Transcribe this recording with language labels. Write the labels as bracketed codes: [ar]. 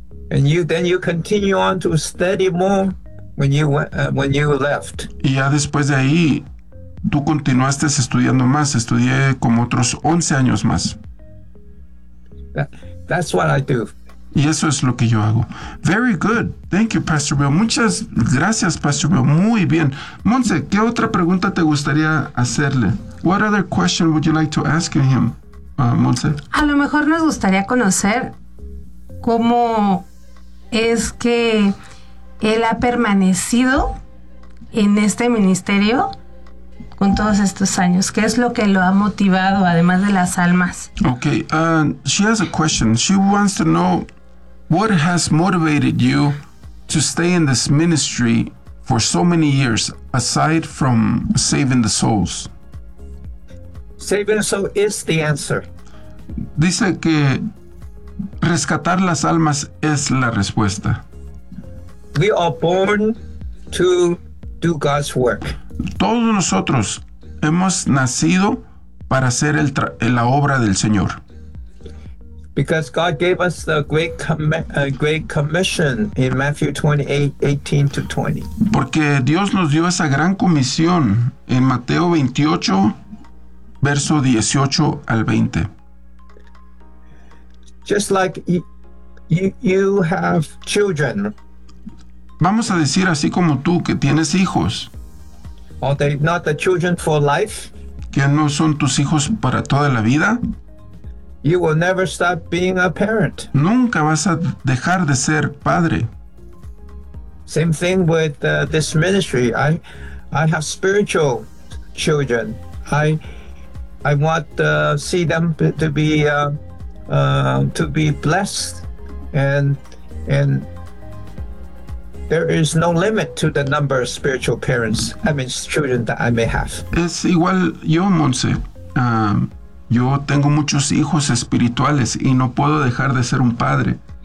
[en] And then you continue on to study more when you left. [es] Y ya después de ahí, tú continuaste estudiando más. Estudié como otros 11 años más. [en] That's what I do. [es] Y eso es lo que yo hago. [en] Very good. Thank you, Pastor Bill. [es] Muchas gracias, Pastor Bill. Muy bien. Monse, ¿qué otra pregunta te gustaría hacerle? [en] What other question would you like to ask him, Monse? [es] A lo mejor nos gustaría conocer cómo es que él ha permanecido en este ministerio con todos estos años. ¿Qué es lo que lo ha motivado, además de las almas? [en] Okay. She has a question. She wants to know, what has motivated you to stay in this ministry for so many years, aside from saving the souls? Saving soul is the answer. [es] Dice que rescatar las almas es la respuesta. [en] We are born to do God's work. [es] Todos nosotros hemos nacido para hacer la obra del Señor. [en] Because God gave us the great commission in Matthew 28:18-20. [es] Porque Dios nos dio esa gran comisión en Mateo 28, verso 18 al 20. [en] Just like you have children. [es] Vamos a decir así como tú, que tienes hijos. [en] Are they not the children for life? [es] ¿Que no son tus hijos para toda la vida? [en] You will never stop being a parent. [es] Nunca vas a dejar de ser padre. [en] Same thing with this ministry. I have spiritual children. I want to see them to be blessed, and there is no limit to the number of spiritual parents. I mean, children that I may have. [es] Es igual yo, Monse. Yo tengo muchos hijos espirituales y no puedo dejar de ser un padre.